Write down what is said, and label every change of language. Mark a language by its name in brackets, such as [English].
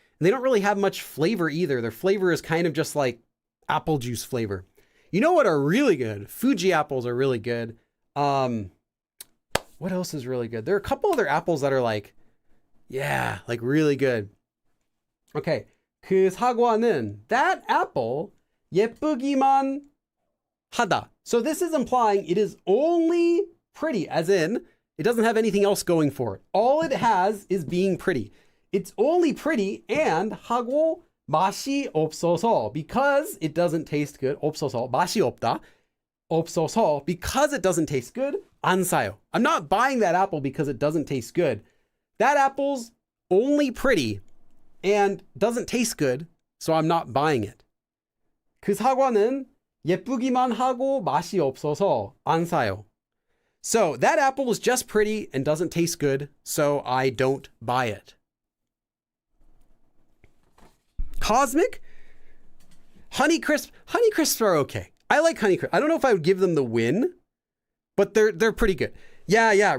[English] And they don't really have much flavor either. Their flavor is kind of just like apple juice flavor. You know what are really good? Fuji apples are really good. What else is really good? There are a couple other apples that are like, yeah, like really good. Okay. [Korean] 그 사과는, [English] that apple, [Korean] 예쁘기만 하다. [English] So this is implying it is only pretty, as in, it doesn't have anything else going for it. All it has is being pretty. It's only pretty and [Korean] 하고 맛이 없어서, [English] because it doesn't taste good. [Korean] 없어서, 맛이 없다. [English] 없어서, because it doesn't taste good. [Korean] 안 사요. [English] I'm not buying that apple because it doesn't taste good. That apple's only pretty and doesn't taste good, so I'm not buying it. [Korean] 그 사과는 예쁘기만 하고 맛이 없어서 안 사요. [English] So that apple is just pretty and doesn't taste good, so I don't buy it. Cosmic? Honeycrisps are okay. I like Honeycrisp. I don't know if I would give them the win, but they're pretty good. Yeah.